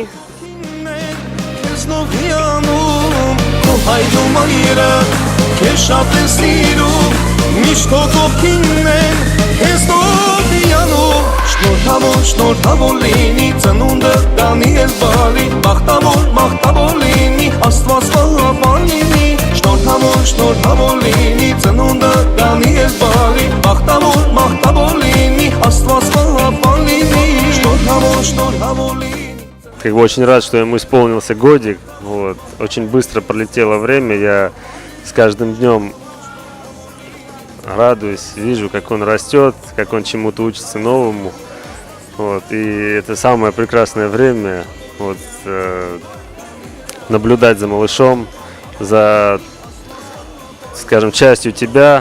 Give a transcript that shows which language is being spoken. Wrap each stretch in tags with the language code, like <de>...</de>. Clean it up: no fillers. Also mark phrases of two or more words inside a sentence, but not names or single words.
<hy>Քեզնով հիանում, քո հայդում այրը, քեզ շատ են սիրում, միշտ քո կողքինն են, քեզնով հիանում, շնորհավոր լինի ծնունդը Դանիել բալի, մաղթավոր լինի, Աստված պահապան լինի, շնորհավոր լինի ծնունդը Դանիել բալի, մաղթավոր լինի, Աստված պահապան լինի, շնորհավոր լինի։</hy> <ru>Как бы очень рад, что ему исполнился годик. Вот. Очень быстро пролетело время. Я с каждым днем радуюсь, вижу, как он растет, как он чему-то учится новому. Вот. И это самое прекрасное время. Вот, наблюдать за малышом, за, скажем, частью тебя.</ru>